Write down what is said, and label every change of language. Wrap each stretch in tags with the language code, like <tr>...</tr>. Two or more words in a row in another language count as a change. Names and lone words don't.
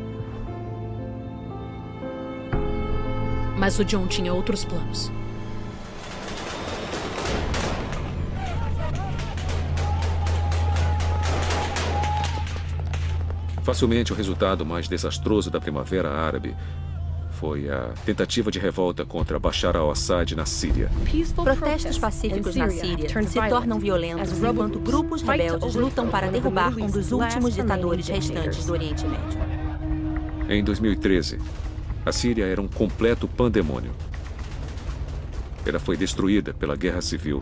<pt>Mas o John tinha outros planos. Facilmente, o resultado mais desastroso da Primavera Árabe foi a tentativa de revolta contra Bashar al-Assad na Síria. Protestos pacíficos na Síria se tornam violentos enquanto grupos rebeldes lutam para derrubar um dos últimos ditadores restantes do Oriente Médio. Em 2013, a Síria era um completo pandemônio. Ela foi destruída pela guerra civil.</pt>